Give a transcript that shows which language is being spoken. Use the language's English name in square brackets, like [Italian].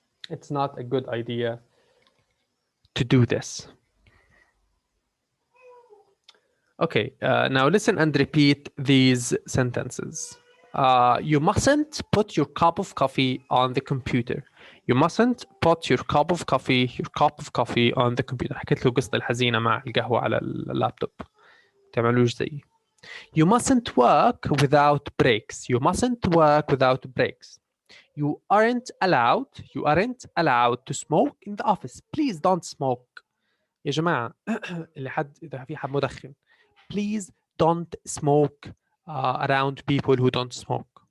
[English] It's not a good idea to do this. Okay, now listen and repeat these sentences. You mustn't put your cup of coffee on the computer. You mustn't put your cup of coffee on the computer. [Arabic] حكيت له قصة الحزينة مع القهوة على اللابتوب. تعملوش زيي. [English] You mustn't work without breaks. You mustn't work without breaks. You aren't allowed to smoke in the office. Please don't smoke. [Arabic] يا جماعة اللي حد إذا في حد مدخن. [English] Please don't smoke around people who don't smoke.